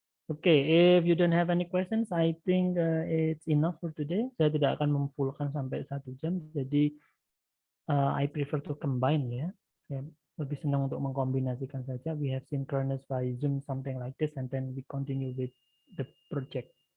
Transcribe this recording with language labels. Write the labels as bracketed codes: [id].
[en] Okay, if you don't have any questions, I think it's enough for today. [id] Saya tidak akan memfullkan sampai 1 jam, jadi [en] I prefer to combine [id] ya. Saya lebih senang untuk mengkombinasikan saja. [en] We have synchronous by Zoom, something like this, and then we continue with the project.